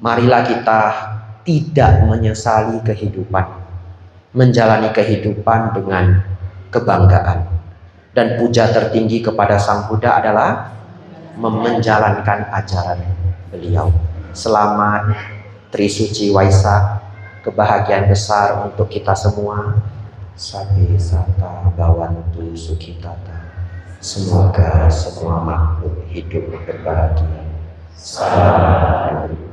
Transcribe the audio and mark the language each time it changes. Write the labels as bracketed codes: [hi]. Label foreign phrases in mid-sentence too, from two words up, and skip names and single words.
[id] Marilah kita tidak menyesali kehidupan, menjalani kehidupan dengan kebanggaan. Dan puja tertinggi kepada Sang Buddha adalah menjalankan ajaran beliau. Selamat Trisuci Waisak, kebahagiaan besar untuk kita semua. [pi] Sabbe sata bhavantu sukhitata. [id] Semoga semua makhluk hidup berbahagia. Salam.